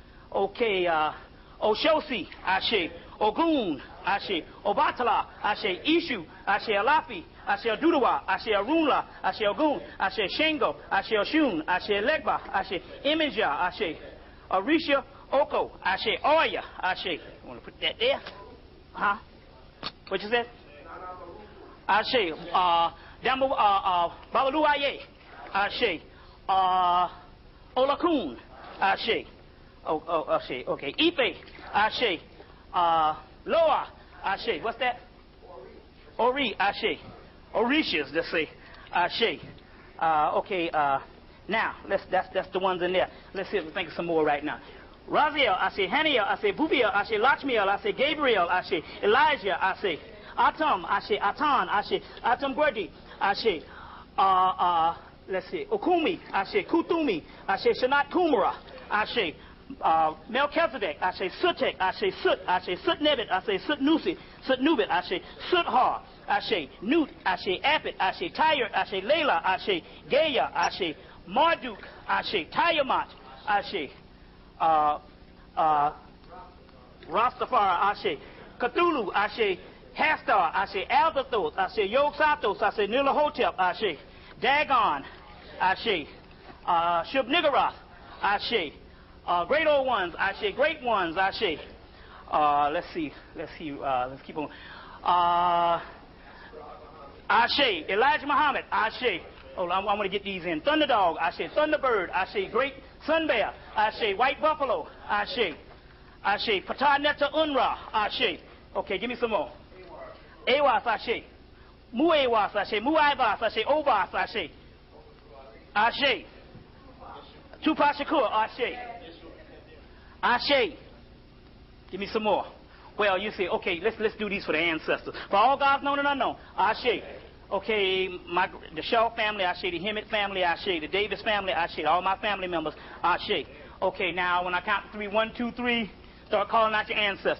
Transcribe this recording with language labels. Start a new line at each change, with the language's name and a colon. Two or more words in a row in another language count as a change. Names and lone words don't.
English: Oshosi, Ashe Ogun, Ashe Obatala, Ashe Ishu, Ashe Alafi, Ashe Adudawa, Ashe Arunla, Ashe Ogun, Ashe Shengo, Ashe Oshun, Ashe Legba, Ashe Imija, Ashe Arisha Oko, Ashe Oya, Ashe. I want to put that there. Huh? What you said? Ashe Damu Babaluaye, Ashe. Olakun, Ashe. Ashe. Okay. Ife, Ashe. Loa, Ashe. What's that? Ori, Ashe. Orishas, let's say. Ashe. Okay. Now, that's the ones in there. Let's see if we think of some more right now. Raziel, Ashe. Haniel, Ashe. Bubiel, Ashe. Lachmiel, Ashe. Gabriel, Ashe. Elijah, Ashe. Atam, Ashe. Atan, Ashe. Atam Gwerdi, Ashe. Let's see. Okumi, Ashe. Kutumi, Ashe. Shanat Kumara, Ashe. Melchizedek, Ashe. Sutek, Ashe. Sut, Ashe. Sutnebit, Ashe. Sutnusi, Sutnubit, Ashe. Suthar, Ashe. Nut, Ashe. Apit, Ashe. Tyre, Ashe. Layla, Ashe. Gaya, Ashe. Marduk, Ashe. Tiamat, Ashe. Rastafari, Ashe. Cthulhu, Ashe. Hastar, Ashe. Albathoth, Ashe. Yog-Sathos, Ashe. Nilahotep, Ashe. Dagon, Ashe. Shub-Niggurath, Ashe. Great old ones, Ashe. Great ones, Ashe. Let's see. Let's keep on. Ashe. Elijah Muhammad, Ashe. Oh, I want to get these in. Thunderdog, Ashe. Thunderbird, Ashe. Great Sun Bear, Ashe. White Buffalo, Ashe. Ashe. Patah Neta Unra, Ashe. Okay, give me some more. Awas, Ashe. Muewas, Ashe. Muaivas, Ashe. Ovas, Ashe. Ashe. Tupac Shakur, Ashe. Ashe. Give me some more. Well, you say, okay, let's do these for the ancestors. For all gods known and unknown, Ashe. Okay, the Shaw family, Ashe. The Hemmitt family, Ashe. The Davis family, Ashe. All my family members, Ashe. Okay, now when I count to 3, 1, 2, 3, start calling out your ancestors.